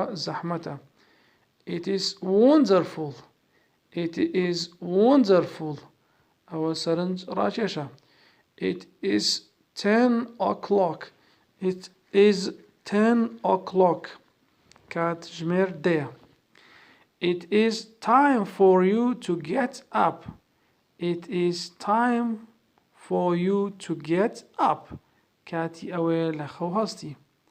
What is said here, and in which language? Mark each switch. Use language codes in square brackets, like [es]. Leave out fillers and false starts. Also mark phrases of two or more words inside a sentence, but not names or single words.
[en] زەحمەتە It is wonderful It is wonderful [ckb] ئەوە سەرنج ڕاکێشە [en] It is 10 o'clock It is 10 o'clock [ckb] کات ژمێر دەیە [en] It is time for you to get up It is time for you to get up [ckb] کاتی ئەوەیە لە خەو هەستی